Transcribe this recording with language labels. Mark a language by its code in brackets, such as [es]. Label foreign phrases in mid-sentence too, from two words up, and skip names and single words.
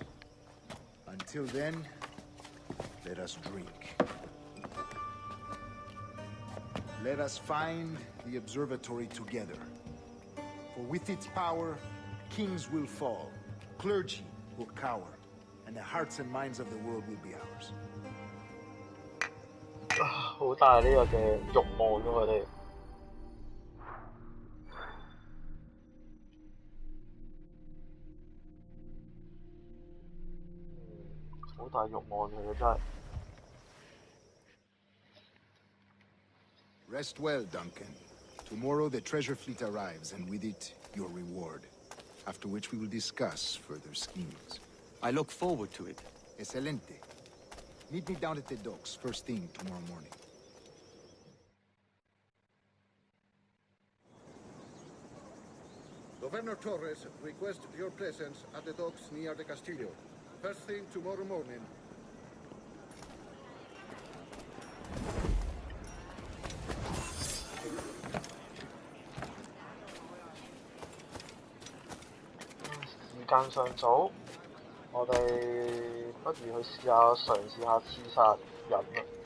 [en] Until then, let us drink. Let us find the observatory together. For with its power, kings will fall, clergy will cower, and the hearts and minds of the world will be ours. [yue] 好大呢個嘅慾望咯，佢哋。好大慾望嚟嘅真係。 [en] Rest well, Duncan. Tomorrow the treasure fleet arrives, and with it, your reward. After which we will discuss further schemes. I look forward to it. Excelente. Meet me down at the docks first thing tomorrow morning. Governor Torres requests your presence at the docks near the Castillo. First thing tomorrow morning. [yue] 時間尚早，我哋不如去嘗試下刺殺人啦。